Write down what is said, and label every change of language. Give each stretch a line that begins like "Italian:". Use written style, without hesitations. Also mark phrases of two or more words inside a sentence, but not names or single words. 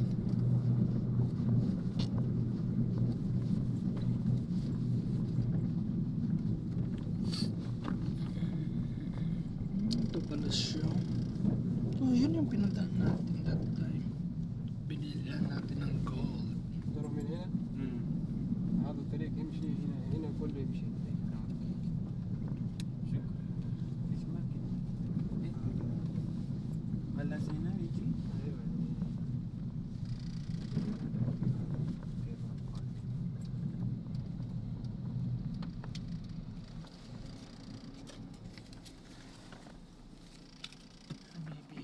Filipino: Ito pala siya. Oh, yun yung pinuntahan natin
English: that time.
Filipino: Binilihan natin ng gold.
Arabic: ترى من هنا هذا الطريق يمشي هنا كله يمشي
Filipino: Wala sina, Vicky. ايوه Baby.